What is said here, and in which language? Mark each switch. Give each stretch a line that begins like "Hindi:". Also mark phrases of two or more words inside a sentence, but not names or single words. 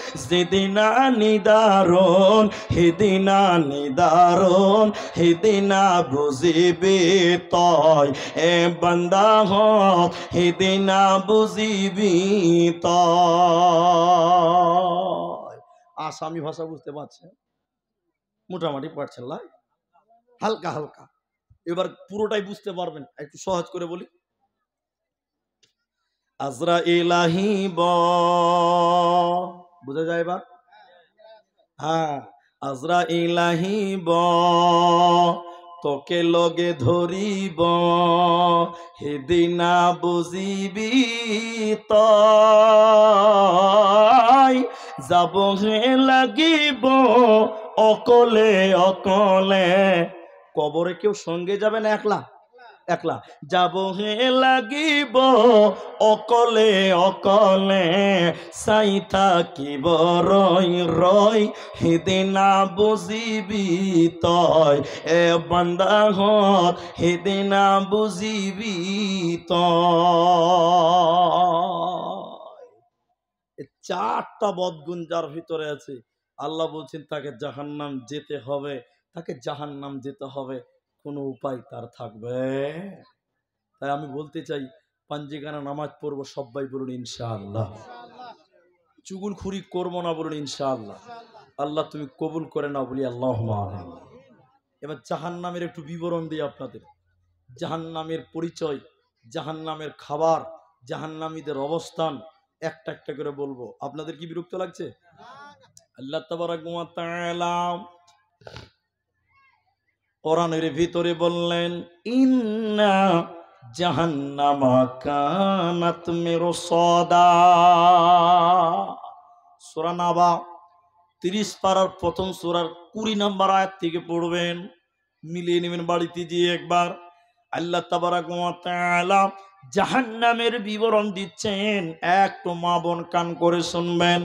Assamese: যেদিনা নিদারণ সেদিনা নিদারণ সেদিনা বুঝিবি তই এ বান্দা হক সেদিনা বুঝিবি তই।
Bangla: আসামি ভাষা বুঝতে পারছেন? মোটামুটি পারছেন? লাই হালকা হালকা, এবার পুরোটাই বুঝতে পারবেন। একটু সহজ করে বলি। আজরাইল আহিব, বুঝা যায় এবার?
Assamese: হ্যাঁ, আজরাইল আহিব তোকে লগে ধরিব সেদিনা বুঝিবি তই যাব হে লাগিব অকলে অকলে।
Bangla: কবরে কেউ সঙ্গে যাবে না একলা?
Assamese: একলা যাব হে লাগিব অকলে অকলে চাই থাকিব রই রই সেদিনা বুঝিবি তই এ বান্দা হত সেদিনা বুঝিবি তই।
Bangla: চারটা বদগুণ যার ভিতরে আছে, আল্লাহ বলছেন তাকে জাহান্নাম যেতে হবে, তাকে জাহান্নাম যেতে হবে, কোনো উপায় তার থাকবে। তাই আমি বলতে চাই, পাঞ্জিগানা নামাজ পড়বো, সবাই বলুন
Arabic: إن شاء الله.
Bangla: চুগুলখুরি করবো না, বলুন
Arabic: إن شاء الله.
Bangla: আল্লাহ তুমি কবুল করে নাও, বলি
Arabic: اللهم آمين.
Bangla: এবার জাহান্নামের একটু বিবরণ দিই আপনাদের। জাহান্নামের পরিচয়, জাহান্নামের খাবার, জাহান্নামীদের অবস্থান একটা একটা করে বলবো। আপনাদের কি বিরক্ত লাগছে?
Arabic: الله تبارك وتعالى
Bangla: কোরআনের ভিতরে বললেন,
Arabic: إن جهنم كانت مرصادا.
Bangla: সূরা নাবা 30 পারার প্রথম সূরার 20 নম্বর আয়াত থেকে পড়বেন, মিলিয়ে নেবেন বাড়িতে গিয়ে একবার।
Arabic: الله تبارك وتعالى
Bangla: জাহান্নামের বিবরণ দিচ্ছেন, একটু মা বোন কান করে শুনবেন।